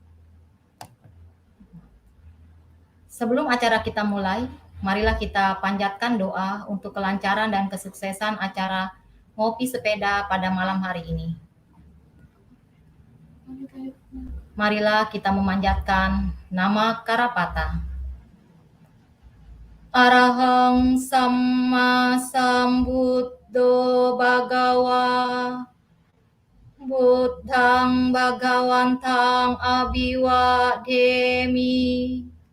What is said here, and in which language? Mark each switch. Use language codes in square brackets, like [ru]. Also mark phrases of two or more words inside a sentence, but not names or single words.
[id] Sebelum acara kita mulai, marilah kita panjatkan doa untuk kelancaran dan kesuksesan acara Ngopi Sepeda pada malam hari ini. Marilah kita memanjatkan nama Karapata. [pi] Arahang Samma Sambuddho Bhagawa Buddhang Bhagawantang Abhiwademi